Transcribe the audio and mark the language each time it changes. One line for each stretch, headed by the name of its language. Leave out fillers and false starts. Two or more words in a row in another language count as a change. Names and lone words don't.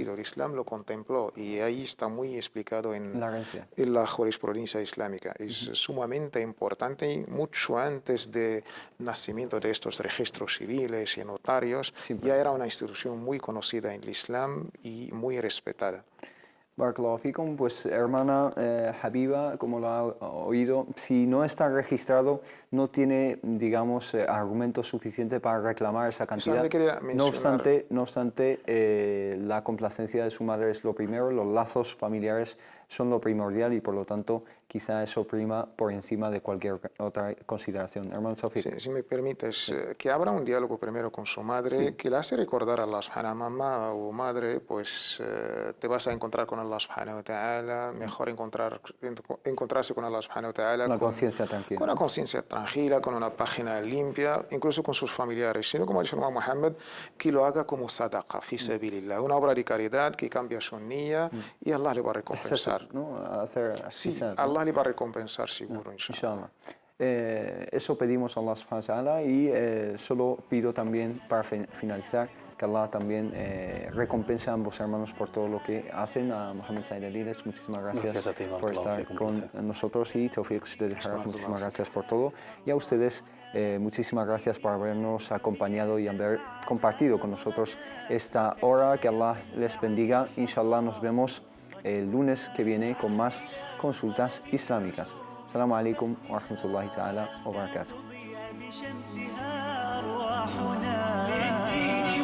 Spanish: El Islam lo contempló y ahí está muy explicado en la jurisprudencia islámica. Es sumamente importante y mucho antes del nacimiento de estos registros civiles y notarios, ya era una institución muy conocida en el Islam y muy respetada.
Arabic: بارك الله فيكم,
Spanish: pues hermana Habiba, como lo ha oído, si no está registrado, no tiene, digamos, argumentos suficientes para reclamar esa cantidad. No obstante, la complacencia de su madre es lo primero, los lazos familiares son lo primordial y por lo tanto quizá eso prima por encima de cualquier otra consideración. Hermano Sofi. Sí, si me permites, que abra un diálogo primero con su madre, que le hace recordar a Allah
Arabic: سبحانه وتعالى,
Spanish: mamá o madre, pues te vas a encontrar con Allah
Arabic: سبحانه وتعالى,
Spanish: mejor encontrarse con Allah
Arabic: سبحانه وتعالى
Spanish: Una conciencia tranquila. Con una conciencia tranquila, con una página limpia, incluso con sus familiares, sino como ha dicho el imam Muhammad, que lo haga como sadaqa,
Arabic: في سبيل الله,
Spanish: una obra de caridad que cambia su niya y Allah le va a recompensar. ¿No? Sí, Allah le va a recompensar seguro, inshallah. Eso pedimos a Allah
Arabic: سبحانه وتعالى
Spanish: y solo pido también para finalizar que Allah también recompense a ambos hermanos por todo lo que hacen. A Mohamed Said Aliles, muchísimas gracias a ti, por estar con nosotros y Tawfiq Shadid Haraf, muchísimas gracias por todo. Y a ustedes, muchísimas gracias por habernos acompañado y haber compartido con nosotros esta hora. Que Allah les bendiga. Inshallah nos vemos el lunes que viene con más consultas islámicas.
Arabic: السلام عليكم ورحمة الله تعالى وبركاته.